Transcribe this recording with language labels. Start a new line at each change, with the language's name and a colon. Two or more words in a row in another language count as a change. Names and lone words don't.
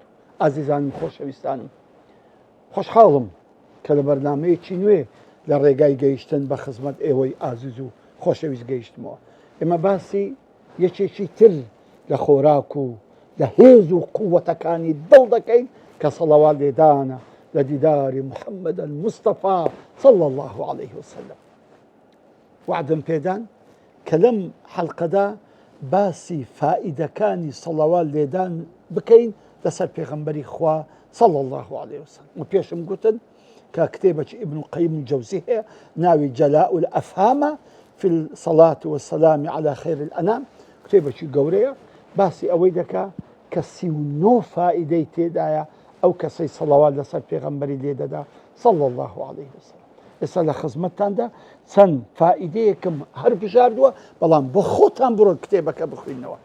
Central Kurdish: ئازیزانم خۆشەویستانم، خۆشحاڵم کە لە بەرنامەیەکی نوێ لە ڕێگای گەیشتن بە خزمەت ئێوەی ئازیز و خۆشەویست گەیشتمەوە. ئێمە باسی یەکێکی تر لە خۆراک و لە هێز و قووەتەکانی دڵ دەکەین کە سەڵەوات لێدانە لە دیداری محەممەد المستەفا
Arabic: صلی الله عليه وسلم.
Central Kurdish: وعدم پێدان کە لەم حەڵقەدا باسی فائیدەکانی سەڵەوات لێدان بکەین لەسەر پێغەمبەری خوا
Arabic: صلی الله عليه وسلم.
Central Kurdish: و پێشم گوتن کە کتێبێکی ئیبن القەیم الجەوزی هەیە ناوی جەلاء الأفهام في الصلاة والسلام على خير الأنام، کتێبێکی گەورەیە باسی ئەوەی دەکا کە 39 فائیدەی تێدایە ئەو کەسەی سەڵەوات لەسەر پێغەمبەری لێ دەدا
Arabic: صلی الله عليه وسلم.
Central Kurdish: ئێستا لە خزمەتتاندا چەند فائیدەیەکم هەر بژاردووە، بەڵام بۆ خۆتان بڕۆ کتێبەکە بخوێنەوە.